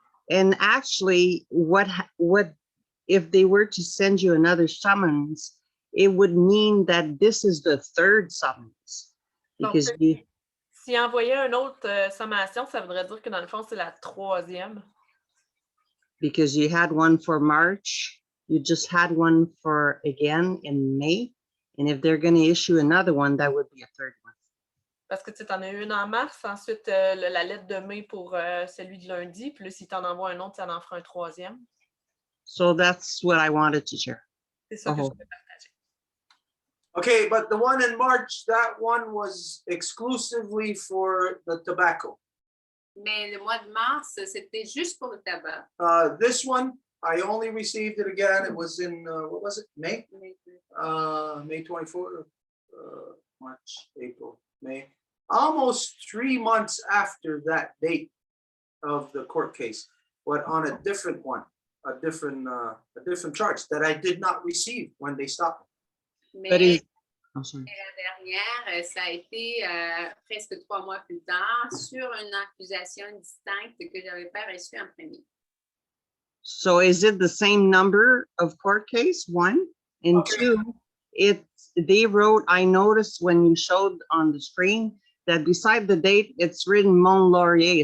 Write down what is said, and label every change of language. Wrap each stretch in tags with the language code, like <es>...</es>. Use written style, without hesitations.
<en>And actually, what if they were to send you another summons, it would mean that this is the third summons. Because</en> <fr>donc, s'il envoyait une autre sommation, ça voudrait dire que dans le fond, c'est la troisième.</fr> <en>Because you had one for March, you just had one for again in May, and if they're going to issue another one, that would be a third one.</en> <fr>Parce que tu en as eu une en mars, ensuite la lettre de mai pour celui de lundi, puis là, si tu en envoies un autre, tu en feras un troisième.</fr> <en>So that's what I wanted to share.</en> <fr>C'est ça que je voulais partager.</fr> <en>Okay, but the one in March, that one was exclusively for the tobacco.</en> <fr>Mais le mois de mars, c'était juste pour le tabac.</fr> <en>This one, I only received it again. It was in, what was it, May? May 24, March, April, May. Almost 3 months after that date of the court case, but on a different one, a different charge that I did not receive when they stopped me.</en> <fr>Mais la dernière, ça a été presque 3 mois plus tard sur une accusation distincte que je n'avais pas reçue en premier.</fr> <en>So is it the same number of court case, one? And Okay. two, they wrote, I noticed when you showed on the screen that beside the date, it's written Mont Laurier.</en>